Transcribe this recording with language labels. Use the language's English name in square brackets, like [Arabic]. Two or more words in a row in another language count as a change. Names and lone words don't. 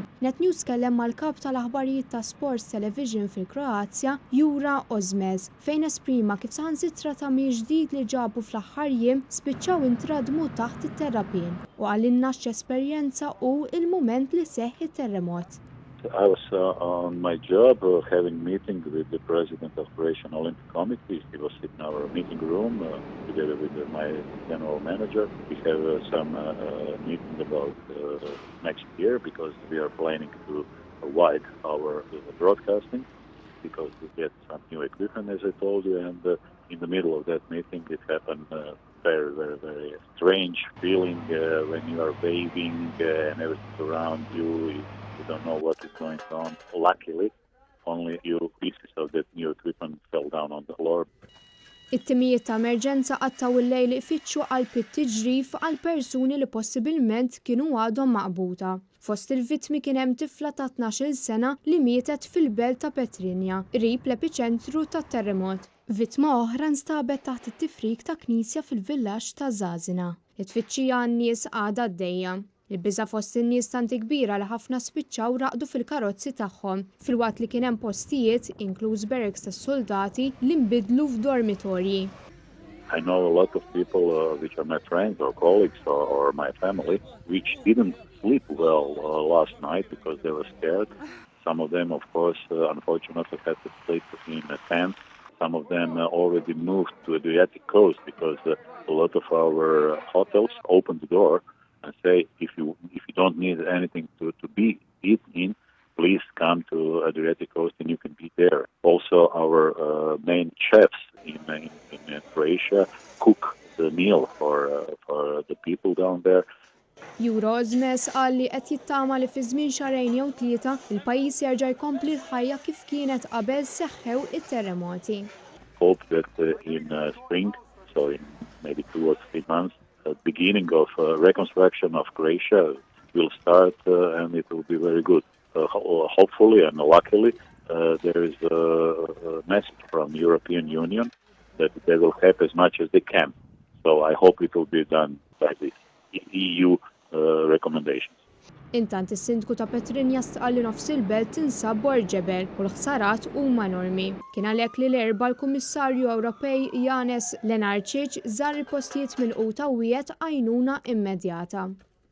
[Maltese] NetNews kellem mal-kap tal-aħbarijiet ta' Sports Television fil-Kroazja, Jura Ozmez, fejn esprima kif saħansitra tagħmir ġdid li ġabu fl-aħħar jiem spiċċaw intradmu taħt it-terrapien u għalilna x'esperjenza hu il-mument li seħħ it-terremot. [English] I was on my job having meeting with the president of Croatian Olympic Committee. He was in our meeting room together with my general manager. We have some meeting about next year because we are planning to widen our broadcasting because we get some new equipment, as I told you, and in the middle of that meeting it happened very, very, very strange feeling when you are waving and everything around you. You don't know what is going on. Luckily, only few pieces of that new equipment fell down on the floor. [Maltese] It-timijiet ta' emerġenza qattaw il-lejl ifittxu qalbit tiġrif għal persuni li possibilment kienu għadhom maqbuta. Fost il-vittmi kien hemm tifla ta' 12-il sena li mietet fil-belt ta' Petrinja, qrib l-epiċentru tat-terremot. Vittma oħra nstabet taħt it-tifrik ta' knisja fil-villaġġ ta' Żgħażina. It-tfittxija għan-nies għadha għaddejja. Il-biża' fost in-nies tanti kbira li ħafna spiċċaw raqdu fil-karozzi tagħhom filwaqt li kien hemm postijiet, inkluż barracks tas-soldati, li nbidlu f'dormitorji. [English] I know a lot of people which are my friends or colleagues or my family which didn't sleep well last night because they were scared. Some of them, of course, unfortunately had to sleep in a tent. Some of them already moved to the Adriatic coast because a lot of our hotels opened the door and say, if you don't need anything to be eaten in, please come to Adriatic coast and you can be there. Also, our main chefs in Croatia cook the meal for the people down there. [Maltese] Jura Ozmez qal li qed jittama li fi żmien xahrejn jew 3 il-pajjiż jerġa' jkompli l-ħajja kif kienet qabel seħħew it-terremoti. [English] Hope that in spring, so in maybe 2 or 3 months, the beginning of reconstruction of Croatia will start and it will be very good. Hopefully and luckily there is a message from the European Union that they will help as much as they can. So I hope it will be done by the EU recommendations. [Maltese] Intant is-Sindku ta' Petrinja stqal li nofs il-belt tinsab b'orġebel u l-ħsarat huma enormi. Kien għalhekk li l-erba' l-Kummissarju Ewropej Janez Lenarčič żar il-postijiet milquta u wiegħed għajnuna immedjata.